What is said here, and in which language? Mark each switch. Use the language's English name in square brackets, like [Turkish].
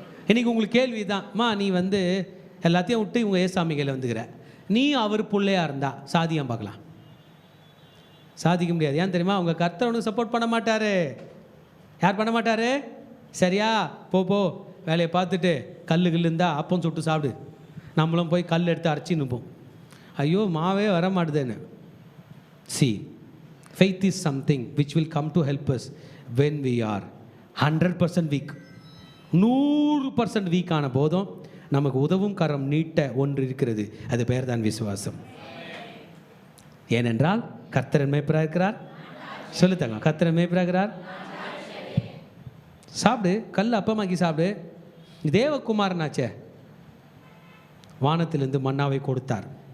[Tamil] இன்றைக்கி உங்களுக்கு கேள்வி தான்மா, நீ எல்லாத்தையும் விட்டு இவங்க ஏசாமிகளை வந்துக்கிற, நீ அவர் பிள்ளையாக இருந்தால் சாதியம் பார்க்கலாம். சாதிக்க முடியாது. ஏன் தெரியுமா? அவங்க கர்த்தர் உனக்கு சப்போர்ட் பண்ண மாட்டார். யார் பண்ண மாட்டார்? சரியா? போ வேலையை பார்த்துட்டு கல் இருந்தால் அப்பம் சுட்டு சாப்பிடு. நம்மளும் போய் கல் எடுத்து அரைச்சி நிற்போம். ஐயோ மாவே வர மாட்டுதுன்னு. [English] See, faith is something which will come to help us when we are 100% weak. [Tamil] 100% week ஆன போதும் நமக்கு உதவும் கரம் நீட்ட ஒன்று இருக்கிறது. அது பெயர் தான் விசுவாசம். ஏனென்றால் கர்த்தர் மேய்ப்பராக இருக்கிறார். சொல்லுத்தாங்க, கர்த்தர் மேய்ப்பராக இருக்கிறார். சாப்பிடு, கல் அப்பமாக்கி சாப்பிடு. தேவகுமாரனாச்சே, வானத்திலிருந்து மன்னாவை கொடுத்தார்.